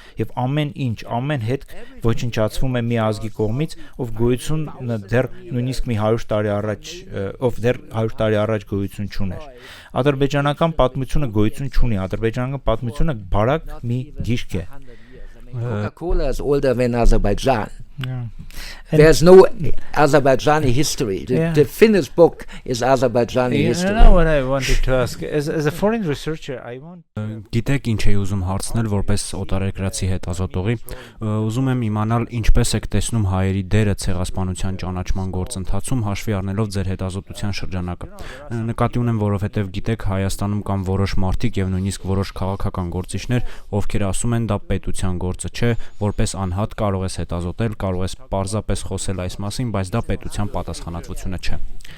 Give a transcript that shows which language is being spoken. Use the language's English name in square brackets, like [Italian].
[Armenian] եւ ամեն ինչ, ամեն հետք ոչնչացվում է մի ազգի կողմից, ով գոյություն դեռ նույնիսկ մի 100 տարի առաջ, ով դեռ 100 տարի առաջ գոյություն չուներ։ Ադրբեջանական պատմությունը գոյություն չունի, ադրբեջանական պատմությունը բարակ մի գիրք է։ [English] Coca-Cola is older than Azerbaijan. Yeah. There's no Azerbaijani history. The Finnish book is Azerbaijani history. You know what I wanted to ask? As a foreign researcher, I want... [Armenian] Գիտեք ինչ էի ուզում հարցնել որպես օտարերկրացի հետազոտողի, ուզում եմ իմանալ ինչպես եք տեսնում հայերի դերը ցեղասպանության ճանաչման գործընթացում հաշվի առնելով ձեր հետազոտության շրջանակը։ Նկատի ունեմ, որովհետև գիտեք Հայաստանում կան որոշ մարդիկ եւ նույնիսկ որոշ քաղաքական գործիչներ, ովքեր ասում են դա պետության գործը չէ, որպես անհատ կարող ես հետազոտել, կարող ես պարզապես խոսել այս մասին, բայց դա պետության պատասխանատվությունը չէ։